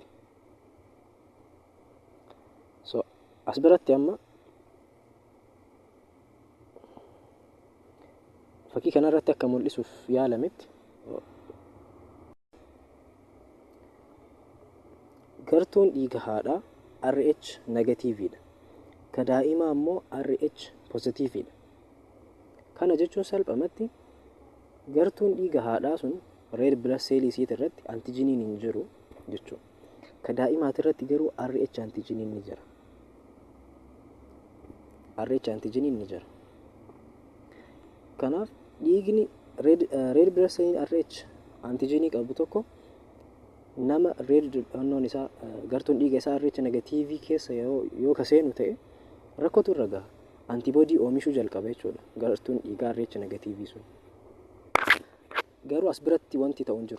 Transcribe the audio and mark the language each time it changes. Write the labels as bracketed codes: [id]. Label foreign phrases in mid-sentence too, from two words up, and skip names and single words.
[om] So as biratti amma fakkii kanarratti akka mul'isuuf yaalametti gartuun dhiiga haadhaa RH negatiiviidha. Ka daa'imaa immoo RH positiiviidha. Kana jechuun salphumatti gartuun dhiiga haadhaa sun [en] red blood cell [om] isiit irratti antijiniin hin jiru jechuudha. Ka daa'imaati irratti garuu RH antijiniin ni jira. RH antijiniin ni jira. Kanaaf dhiigni [en] red blood cell [om] RH antijinii qabu tokko nama gartuun dhiiga isaa RH negatiivii keessa yoo kaseenu ta'e rakkootu irra gaha. Antiboodii oomishuu jalqaba jechuudha gartuun dhiigaa RH negatiivii sun. Garuu as biratti wanti ta'u hin jiru.